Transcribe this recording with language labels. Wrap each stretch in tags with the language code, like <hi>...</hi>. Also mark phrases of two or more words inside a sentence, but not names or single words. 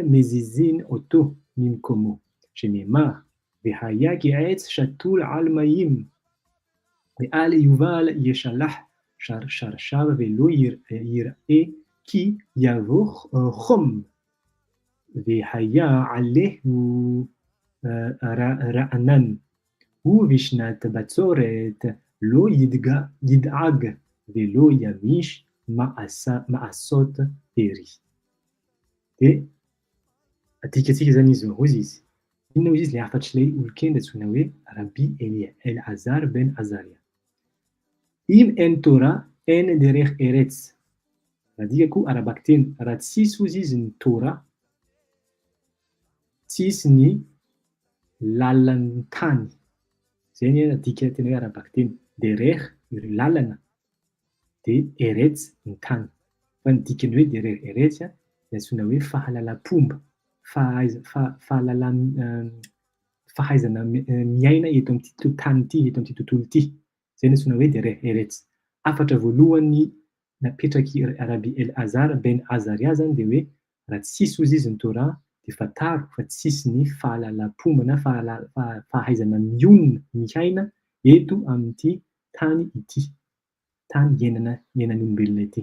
<he>מזיזין אותו ממקומו, שנאמר, והיה כעץ שתול על מים, ואל יובל ישלח שרשיו ולא יראה כי יבוא חום, והיה עליהו רענן, ובשנת בצורת לא ידאג ולא ימיש מעשות פרי.</he> <mg>Atika zany izy ozy izy. Inona ozy izy le afatry ilay olon-kenda antsoina hoe Rabbi Elazar ben Azaria.</mg> <he>אם אין תורה אין דרך ארץ.</he> <mg>Raha dika koa arabaky teny, raha tsisy ozy izy ny Torah, tsisy ny lalan'ny tany. Zay ny adika tena hoe arabaky teny. Derech ireo lalana, dia eretz ny tany. Fa ny dikany hoe</mg> <he>דרך ארץ</he> <mg>dia antsoina hoe fahalalam-pomba, fahaizana miaina eto amin'ity tany ity, eto amin'ity tontolo ity. Zay ny antsoina hoe</mg> <he>דרך ארץ.</he> <mg>Afatra voalohany napetraky Rabbi Elazar ben Azaria zany dia hoe raha tsisy ozy izy ny Torah dia fantaro fa tsisy ny fahalalam-pomba na fahaizana mionona miaina eto amin'ity tany ity, tany iainan'ny olombelona ity.</mg>